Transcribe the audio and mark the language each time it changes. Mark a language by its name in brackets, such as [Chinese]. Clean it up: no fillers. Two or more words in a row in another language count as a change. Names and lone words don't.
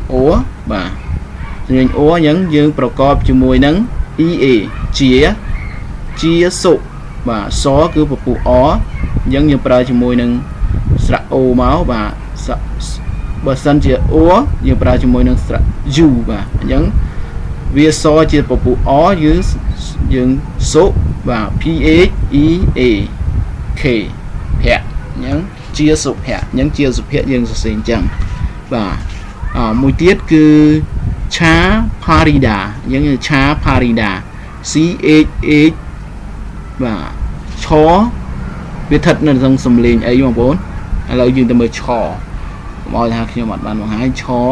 [Khmer] អបាទសំឡេងអអញ្ចឹងយើងប្រកបជាមួយនឹង ea ជាសុបាទសគឺពពុះអអញ្ចឹងយើងប្រើជាមួយនឹង ស្រៈ o មកបាទបើសិនជា o យើងប្រើជាមួយនឹងស្រៈ u បាទអញ្ចឹងវាស ជាពពុះអយើងសុបាទ p h e a k ភ័ក្រអញ្ចឹងជាសុភ័ក្រអញ្ចឹងជាសុភ័ក្រយើងសរសេរអញ្ចឹងបាទមួយទៀតគឺឆាផារីដាអញ្ចឹងឆាផារីដា c h h បាទឆវាស្ថិតនៅក្នុងសំឡេងអីបងប្អូនឥឡូវយើងទៅមើលឆកុំឲ្យថាខ្ញុំអត់បានបង្ហាញឆ